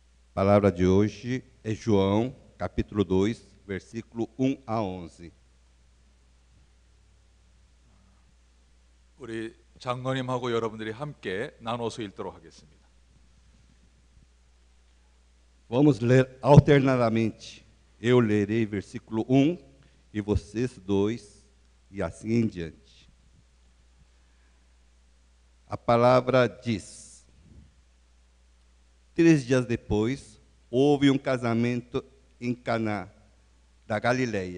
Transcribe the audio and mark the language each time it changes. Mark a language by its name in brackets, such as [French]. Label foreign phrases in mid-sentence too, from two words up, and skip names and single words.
[Portuguese] A palavra de hoje é João, capítulo 2, versículo 1 a 11. [Korean] 우리 장로님하고 여러분들이 함께 나눠서 읽도록 하겠습니다. [Portuguese] Vamos ler alternadamente. Eu lerei versículo 1 e vocês dois, e assim em diante. A palavra diz: 3 dias depois, houve um casamento em Caná da Galileia.